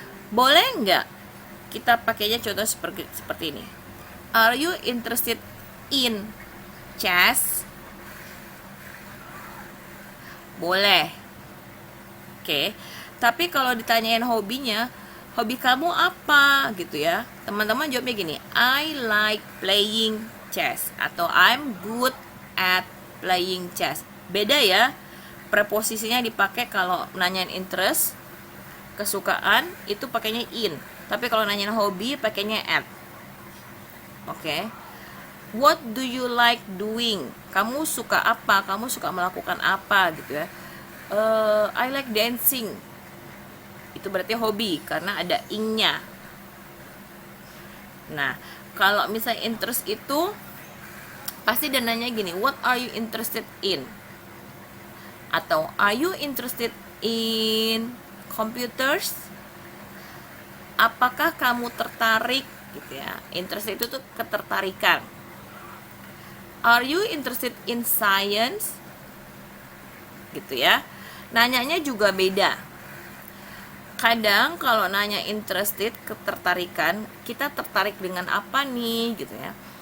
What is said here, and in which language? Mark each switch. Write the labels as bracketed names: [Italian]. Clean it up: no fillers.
[Indonesian] Boleh nggak kita pakainya contoh seperti ini? [English] Are you interested in chess? [Indonesian] Boleh. Oke. Tapi kalau ditanyain hobinya, hobi kamu apa gitu ya? Teman-teman jawabnya gini, [English] I like playing chess atau I'm good at playing chess. [Indonesian] Beda ya. Preposisinya dipakai kalau nanyain interest, kesukaan itu pakainya in. Tapi kalau nanyain hobi pakainya at. Oke. [English] What do you like doing? [Indonesian] Kamu suka apa? Kamu suka melakukan apa gitu ya? [English] I like dancing. [Indonesian] Itu berarti hobi karena ada ing-nya. Nah, kalau misalnya interest itu pasti dan nanya gini, [English] what are you interested in? Atau are you interested in computers? [Indonesian] Apakah kamu tertarik gitu ya? Interest itu tuh ketertarikan. [English] Are you interested in science? [Indonesian] Gitu ya. Nanyanya juga beda. Kadang kalau nanya interested, ketertarikan, kita tertarik dengan apa nih gitu ya.